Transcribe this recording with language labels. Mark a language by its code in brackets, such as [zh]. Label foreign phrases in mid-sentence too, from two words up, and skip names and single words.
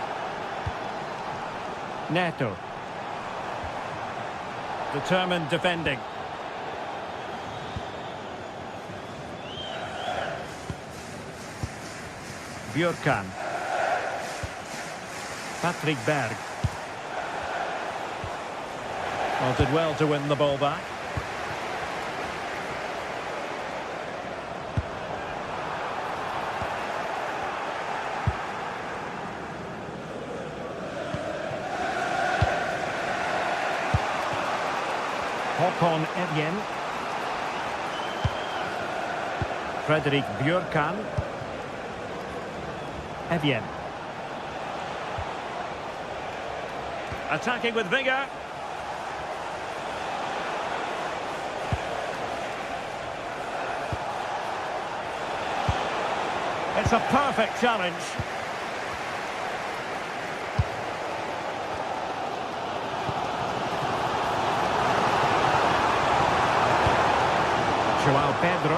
[en] Neto. Determined defending. Björkan. Patrick Berg. Well, did well to win the ball back. Håkon Evjen. Fredrik Björkan. Evjen. Attacking with vigour. It's a perfect challenge. João Pedro.